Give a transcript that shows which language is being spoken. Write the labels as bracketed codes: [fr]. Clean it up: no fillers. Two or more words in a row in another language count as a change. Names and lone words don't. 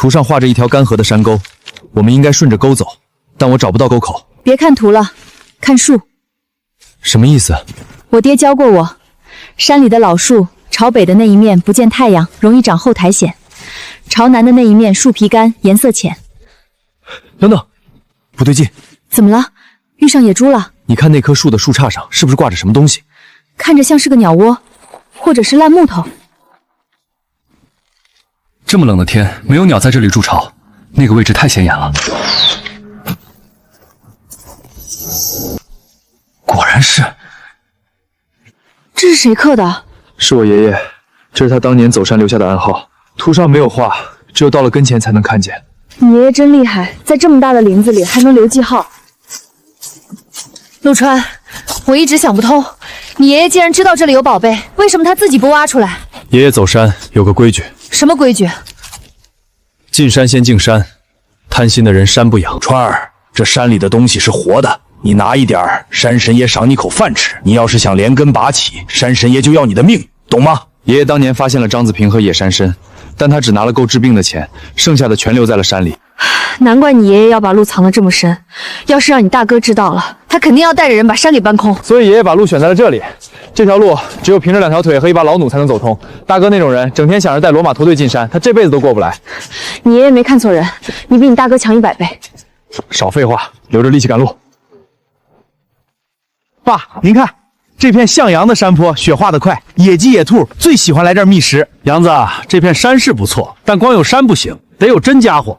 [zh] 圖上畫着一條乾涸的山溝，我們應該順着溝走，但我找不到溝口。別看圖了，看樹。什麼意思？我爹教過我，山裡的老樹朝北的那一面不見太陽，容易長後苔蘚；朝南的那一面樹皮乾，顏色淺。等等，不對勁！怎麼了？遇上野豬了？你看那棵樹的樹杈上是不是掛着什麼東西？看着像是個鳥窩，或者是爛木頭。這麼冷的天，沒有鳥在這裡築巢，那個位置太顯眼了。果然是。這是誰刻的？是我爺爺，這是他當年走山留下的暗號。圖上沒有畫，只有到了跟前才能看見。你爺爺真厲害，在這麼大的林子裡還能留記號。陸川，我一直想不通，你爺爺既然知道這裡有寶貝，為什麼他自己不挖出來？爺爺走山有個規矩。什麼規矩？進山先敬山，貪心的人山不養。川兒，這山裡的東西是活的，你拿一點兒，山神爺賞你口飯吃。你要是想连根拔起，山神爺就要你的命，懂吗？爺爺当年发现了张子平和野山参，但他只拿了夠治病的錢，剩下的全留在了山裡。難怪你爺爺要把路藏得這麼深，要是讓你大哥知道了，他肯定要帶着人把山給搬空。所以爺爺把路選在了這裡，這條路只有憑着2條腿和一把老弩才能走通。大哥那種人，整天想着帶騾馬駝隊進山，他這輩子都過不來。你爺爺沒看錯人，你比你大哥強100倍。少廢話，留着力氣趕路。爸，您看。這片向陽的山坡，雪化得快，野雞野兔最喜歡來這兒覓食。楊子，這片山是不錯，但光有山不行，得有真家伙。